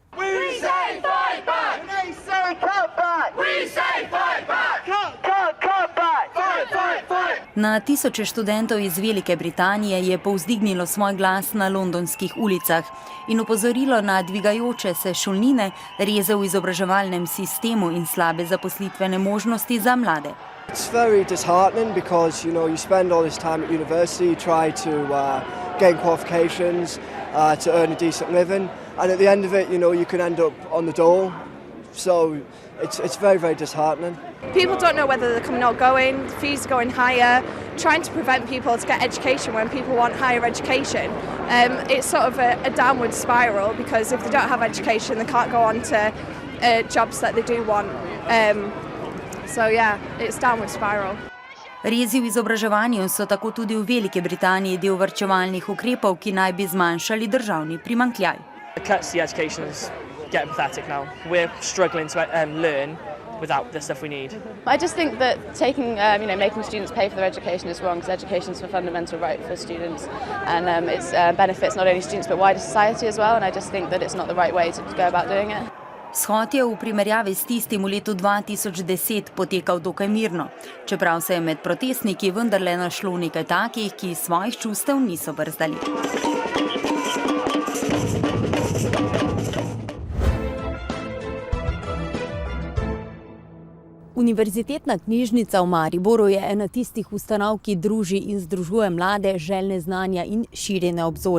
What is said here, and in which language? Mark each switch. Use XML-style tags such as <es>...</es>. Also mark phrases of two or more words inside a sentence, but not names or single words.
<sl>Na tisoče študentov iz Velike Britanije je povzdignilo svoj glas na londonskih ulicah in opozorilo na dvigajoče se šolnine, reze v izobraževalnem sistemu in slabe zaposlitvene možnosti za mlade.</sl> <en>It's very disheartening because you spend all this time at university, you try to gain qualifications, to earn a decent living, and at the end of it, you can end up on the dole. So it's very, very disheartening. People don't know whether they're coming or going, fees going higher, trying to prevent people to get education when people want higher education. It's sort of a downward spiral because if they don't have education, they can't go on to jobs that they do want. So yeah, it's downward spiral.</en> <sl>Rezi v izobraževanju so tako tudi v Veliki Britaniji del varčevalnih ukrepov, ki naj bi zmanjšali državni primanjkljaj.</sl> <en>Getting pathetic now. We're struggling to learn without the stuff we need. I just think that making students pay for their education is wrong, because education is a fundamental right for students, and it benefits not only students but wider society as well. And I just think that it's not the right way to go about doing it.</en> <sl>Shod je v primerjavi s tistim v letu 2010 potekal dokaj mirno, čeprav se je med protestniki vendarle našlo nekaj takih, ki svojih čustev niso brzdali. Univerzitetna knjižnica v Mariboru je ena tistih ustanov, ki druži in združuje mlade, željne znanja in širjene obzori.</sl>